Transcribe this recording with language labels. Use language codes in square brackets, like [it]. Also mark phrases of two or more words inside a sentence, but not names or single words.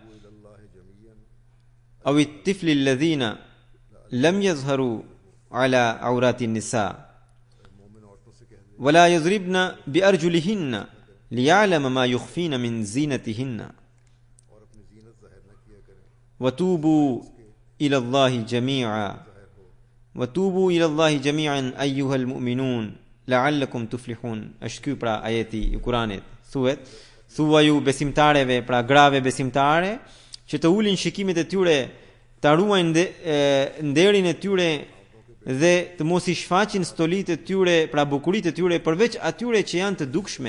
[ar] أو الطفل الذين لم يظهروا على عورات النساء ولا يضربن بأرجلهن ليعلم ما يخفين من زينتهن وتوبوا إلى الله جميعا أيها المؤمنون لعلكم تفلحون. [sq] Është ky pra ajeti i Kuranit. Thuaju besimtareve, pra grave besimtare, që të ulin shikimet e tyre, të ruajnë nderin e tyre dhe të mos i shfaqin stolitë e tyre, pra bukuritë e tyre, përveç atyre që janë të dukshme.